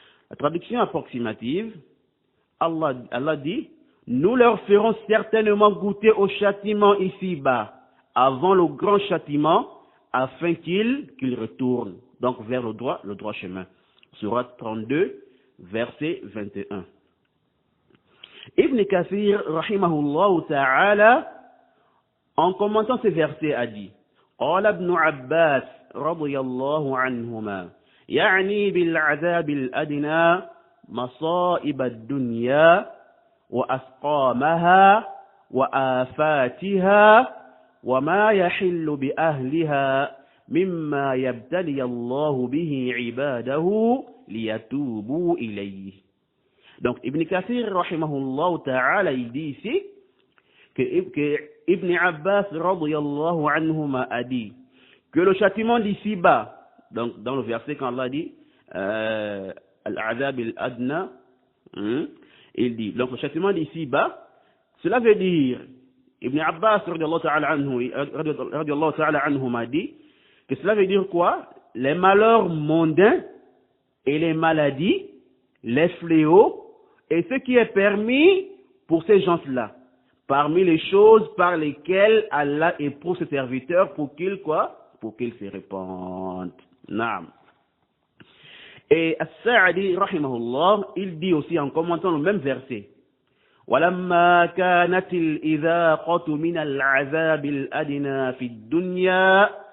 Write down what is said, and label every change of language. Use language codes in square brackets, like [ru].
[fr] La traduction approximative, Allah dit, nous leur ferons certainement goûter au châtiment ici-bas, avant le grand châtiment, afin qu'ils retournent, donc vers le droit chemin. Sourate 32, verset 21. Ibn Kathir, rahimahullah ta'ala, en commentant ces versets, a dit: [ar] قال ابن عباس رضي الله عنهما يعني بالعذاب الأدنى مصائب الدنيا وأسقامها وآفاتها وما يحل بأهلها مما يبتلي الله به عباده ليتوبوا إليه. [fr] Donc Ibn Kathir rahimahullah ta'ala, il dit ici que Ibn Abbas radiyallahu anhuma a dit que le châtiment d'ici-bas, donc dans le verset quand Allah dit Al-Azab al-Adna, il dit, donc le châtiment d'ici-bas, cela veut dire, Ibn Abbas radiyallahu ta'ala anhuma dit que cela veut dire quoi? Les malheurs mondains et les maladies, les fléaux et ce qui est permis pour ces gens-là, parmi les choses par lesquelles Allah éprouve ses serviteurs pour qu'ils se répandent. Naam. Et As-Sa'di rahimahullah, il dit aussi en commentant le même verset: [ar] وَلَمَّا كَانَتِ الْإِذَاقَةُ مِنَ الْعَذَابِ الْأَدْنَى فِي الدُّنْيَا